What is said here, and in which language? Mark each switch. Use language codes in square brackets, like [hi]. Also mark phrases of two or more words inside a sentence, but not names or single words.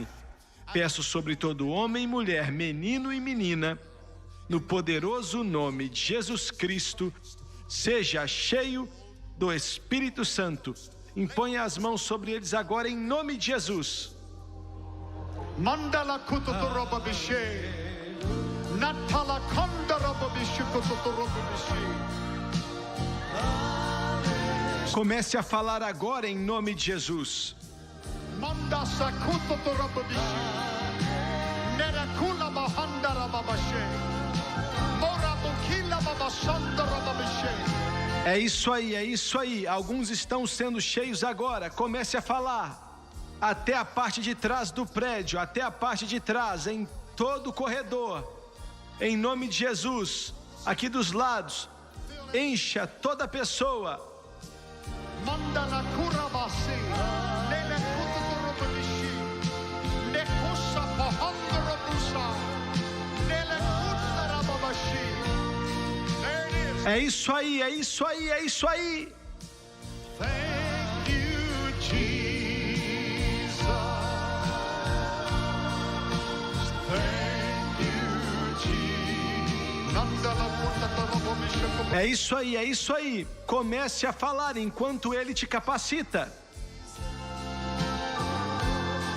[pt] Peço sobre todo homem e mulher, menino e menina, no poderoso nome de Jesus Cristo, seja cheio do Espírito Santo. Imponha as mãos sobre eles agora em nome de Jesus. Mandala kututoroba bishe. Natala kandaraba bishe kututoroba bishe. Comece a falar agora em nome de Jesus. Manda sakututoroba bishe. Nerakula mahandaraba bishe. Morabukila babashandaraba bishe. É isso aí, é isso aí. Alguns estão sendo cheios agora. Comece a falar. Até a parte de trás do prédio, até a parte de trás, em todo o corredor. Em nome de Jesus, aqui dos lados, encha toda a pessoa. Manda na cura base, nele kutu robishi, nekusa pahando robusa, nele kuta rababashi. É isso aí, é isso aí, é isso aí. [en] Thank you, Jesus. Thank you, Jesus. [pt] É isso aí, é isso aí. Comece a falar enquanto ele te capacita.